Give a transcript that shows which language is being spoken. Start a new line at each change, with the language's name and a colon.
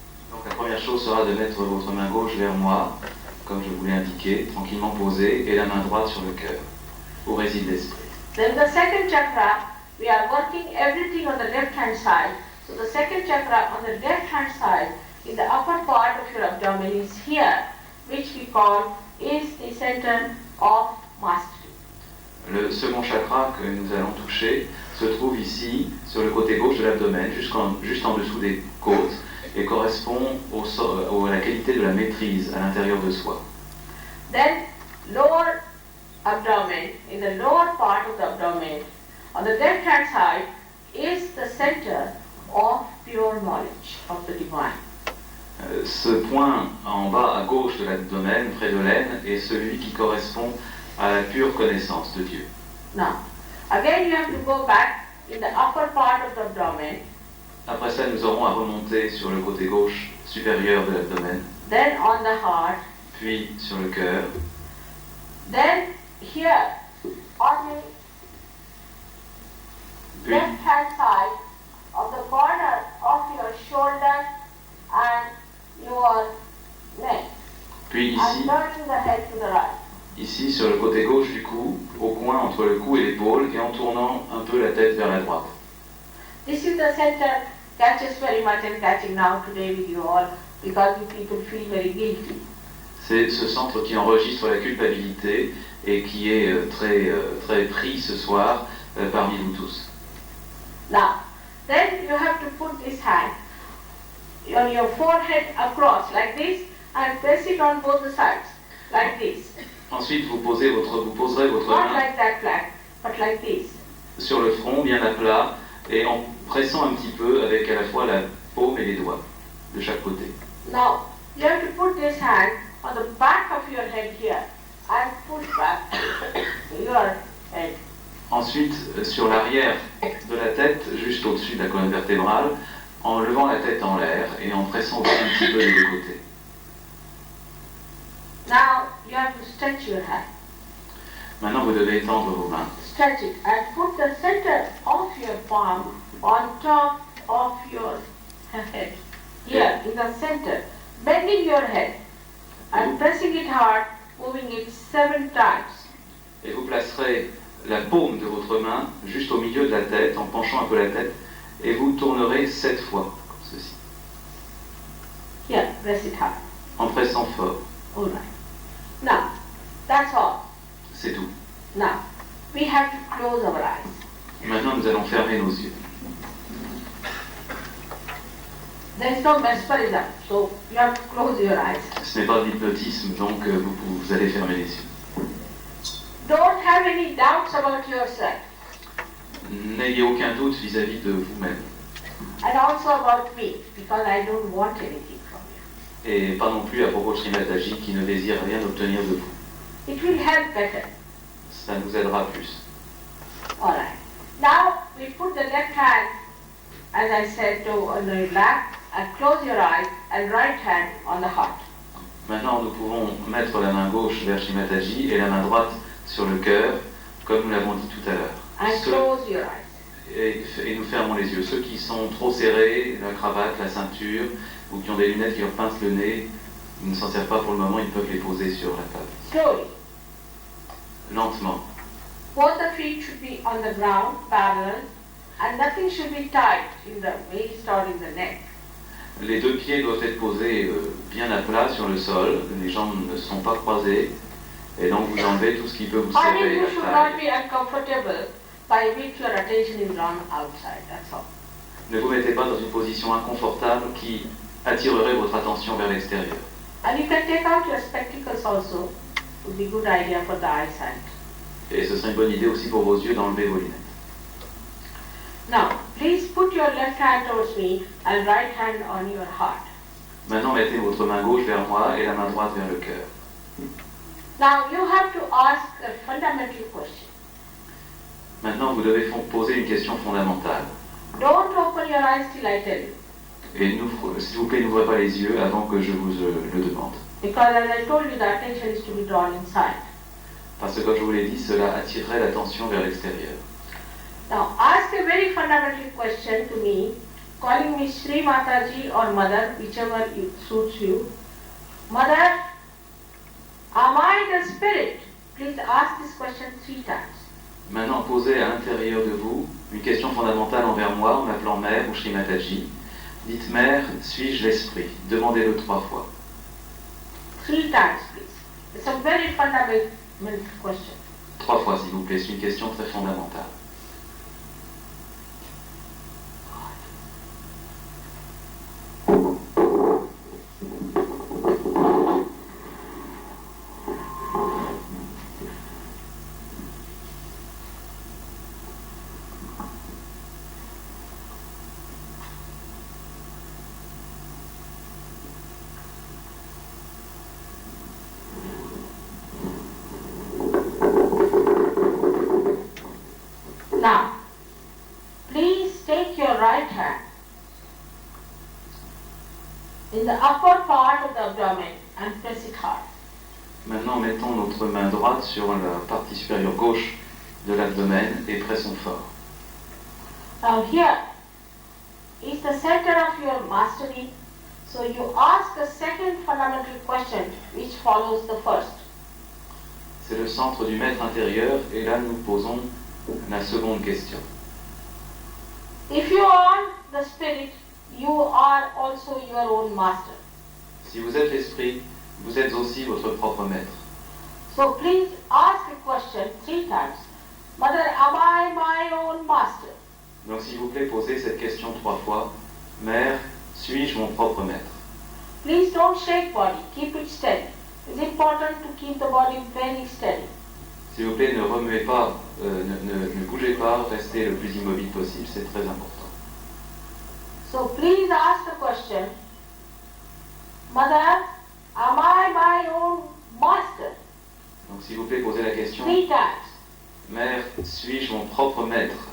French: Donc la première chose sera de mettre votre main gauche vers moi, comme je vous l'ai indiqué, tranquillement posée, et la main droite sur le cœur, où réside l'esprit.
English: Then the second chakra, we are working everything on the left hand side. So the second chakra on the left hand side, in the upper part of your abdomen is here. which we call is the center of mastery.
French: Le second chakra que nous allons toucher se trouve ici, sur le côté gauche de l'abdomen, juste en dessous des côtes, et correspond à la qualité de la maîtrise à l'intérieur de soi.
English: Then lower abdomen, in the lower part of the abdomen, on the left hand side, is the center of pure knowledge of the divine.
French: Ce point en bas à gauche de l'abdomen, près de l'aine, est celui qui correspond à la pure connaissance de Dieu.
English: Now, again you have to go back in the upper part of the abdomen.
French: Après ça, nous aurons à remonter sur le côté gauche supérieur de l'abdomen,
English: Then on the heart,
French: puis sur le cœur,
English: then here on the
French: puis,
English: left hand side of the corner of your shoulder and your neck,
French: puis
English: and
French: ici,
English: turning the head to the right.
French: ici sur le côté gauche du cou, au coin entre le cou et l'épaule, et en tournant un peu la tête vers la droite.
English: This is the center catches very much and catching now today with you all because you people feel very guilty.
French: C'est ce centre qui enregistre la culpabilité et qui est très pris ce soir parmi vous tous.
English: Now, then you have to put this hand on your forehead across like this and press it on both the sides like this.
French: Ensuite, vous poserez votre
English: Not
French: main
English: like that flat, but like this.
French: sur le front, bien à plat, et en pressant un petit peu avec à la fois la paume et les doigts de chaque côté.
English: Now, you have to put this hand on the back of your head here and push back your head.
French: Ensuite, sur l'arrière de la tête, juste au-dessus de la colonne vertébrale, en levant la tête en l'air et en pressant aussi un petit peu des deux côtés.
English: Now, you have to stretch your hand.
French: Maintenant, vous devez étendre vos mains.
English: Stretch it and put the center of your palm on top of your head. Here, in the center, bending your head and pressing it hard, moving it 7 times.
French: Et vous placerez la paume de votre main juste au milieu de la tête, en penchant un peu la tête, et vous tournerez 7 fois, comme ceci,
English: Here, press it hard.
French: en pressant fort.
English: All right. Now, that's all.
French: C'est tout.
English: Now, we have to close our eyes.
French: Maintenant, nous allons fermer nos yeux.
English: There is no mesmerism, so you have to close your eyes.
French: Ce n'est pas de l'hypnotisme, donc vous allez fermer les yeux.
English: Don't have any doubts about yourself
French: N'ayez aucun doute vis-à-vis de vous-même,
English: and also about me, because I don't want anything from you.
French: et pas non plus à propos de Srimataji qui ne désire rien obtenir de vous.
English: It will help better.
French: Ça nous aidera plus.
English: All right. Now we put the left hand, as I said, on your lap, and close your eyes, and right hand on the heart.
French: Maintenant, nous pouvons mettre la main gauche vers Srimataji et la main droite sur le cœur, comme nous l'avons dit tout à l'heure.
English: And close your eyes.
French: Et nous fermons les yeux. Ceux qui sont trop serrés, la cravate, la ceinture, ou qui ont des lunettes qui leur pincent le nez, ils ne s'en servent pas pour le moment, ils peuvent les poser sur la table.
English: Slowly.
French: Lentement.
English: Both the feet should be on the ground, parallel, and nothing should be tight in the waist or in the neck.
French: Les deux pieds doivent être posés bien à plat sur le sol, les jambes ne sont pas croisées, et donc vous enlevez tout ce qui peut vous
English: I mean,
French: serrer
English: you
French: la
English: should
French: taille.
English: not be uncomfortable by which your attention is drawn outside, that's all.
French: Ne vous mettez pas dans une position inconfortable qui attirerait votre attention vers l'extérieur.
English: And you can take out your spectacles also, would be good idea for the eyesight.
French: Et ce serait une bonne idée aussi pour vos yeux d'enlever vos lunettes.
English: Now, please put your left hand towards me and right hand on your heart.
French: Maintenant, mettez votre main gauche vers moi et la main droite vers le cœur.
English: Now, you have to ask a fundamental question.
French: Maintenant, vous devez poser une question fondamentale.
English: Don't open your eyes till I tell you.
French: Et s'il vous plaît, n'ouvrez pas les yeux avant que je vous le demande.
English: Because as I told you, the attention is to be drawn inside.
French: Parce que, comme je vous l'ai dit, cela attirerait l'attention vers l'extérieur.
English: Now, ask a very fundamental question to me, calling me Sri Mataji or Mother, whichever suits you. Mother, am I the spirit? Please ask this question 3 times.
French: Maintenant, posez à l'intérieur de vous une question fondamentale envers moi en m'appelant Mère ou Srimataji. Dites Mère, suis-je l'esprit? Demandez-le 3 fois.
English: 3 times, please. It's a very fundamental question.
French: 3 fois, s'il vous plaît, c'est une question très fondamentale.
English: Now, please take your right hand in the upper part of the abdomen and press it hard.
French: Maintenant, mettons notre main droite sur la partie supérieure gauche de l'abdomen et pressons fort.
English: Now here is the center of your mastery. So you ask the second fundamental question which follows the first.
French: C'est le centre du maître intérieur et là nous posons la seconde question.
English: If you are the spirit, you are also your own master.
French: Si vous êtes l'esprit, vous êtes aussi votre propre maître.
English: So please ask the question 3 times. Mother, am I my own master?
French: Donc s'il vous plaît, posez cette question 3 fois. Mère, suis-je mon propre maître?
English: Please don't shake body, keep it steady. It's important to keep the body very steady.
French: S'il vous plaît, ne remuez pas, ne bougez pas, restez le plus immobile possible, c'est très important.
English: So please ask the question, Mother, am I my own master?
French: Donc s'il vous plaît, posez la question.
English: 3 times.
French: Mère, suis-je mon propre maître?